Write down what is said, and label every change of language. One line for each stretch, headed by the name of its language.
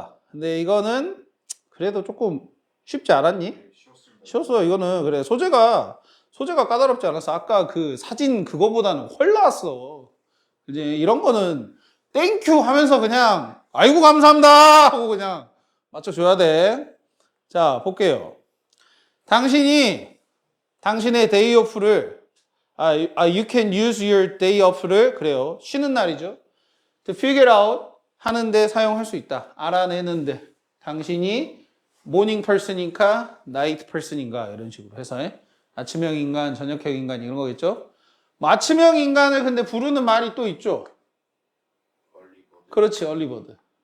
Korean: 근데 이거는 그래도 조금 쉽지 않았니? 쉬웠어. 이거는 그래 소재가 까다롭지 않았어. 아까 그 사진 그거보다는 훨 나았어. 이제 이런 거는 땡큐 하면서 그냥 아이고 감사합니다 하고 그냥 맞춰줘야 돼. 자, 볼게요. 당신의
English: day off를 you can use your day off를
Korean: 그래요. 쉬는 날이죠.
English: to figure out
Korean: 하는데 사용할 수 있다. 알아내는데 당신이 모닝 person인가 나이트 person인가 이런 식으로 해서 아침형 인간, 저녁형 인간 이런 거겠죠. 아침형 인간을 근데 부르는 말이 또 있죠. 그렇지, 얼리버드.